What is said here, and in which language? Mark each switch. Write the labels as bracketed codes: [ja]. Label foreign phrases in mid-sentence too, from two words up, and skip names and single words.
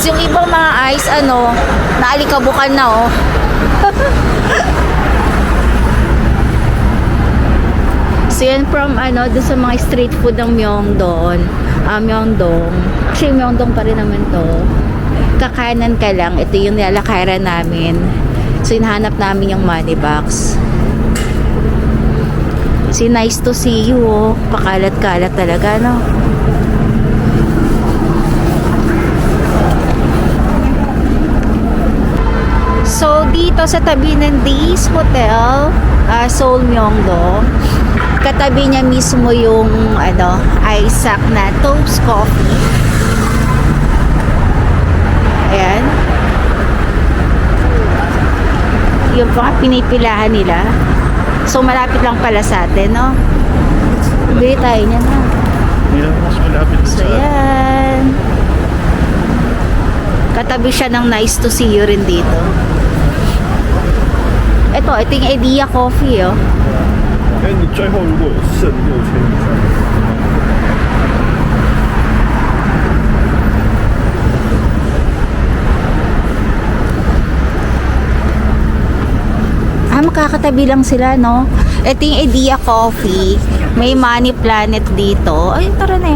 [tl] Yung ibang mga ice, naalikabukan na, So yan from doon sa mga [en] street food [tl] ng Myeongdong. Actually Myeongdong pa rin naman to. Kakanan ka lang, ito yung nilalakaran namin. So hinahanap namin yung money box. Si nice to see you, pakalat-kalat talaga, no? So dito sa tabi ng Days Hotel, Seoul Myeongdong. Katabi niya mismo yung Isaac na Toast Coffee. Ayan. Yung mga pinipilahan nila. So malapit lang pala sa atin, no? Bili tayo niya na. Hindi lang mas malapit So sa atin. yan. Katabi siya ng nice to see you rin dito. Ito yung Idea Coffee, oh. [zh] 哎，你最后如果剩6000以上， [tl] Makakatabi lang sila, no? Ito yung Idea Coffee. May Money Planet dito. Ay, tara na yun.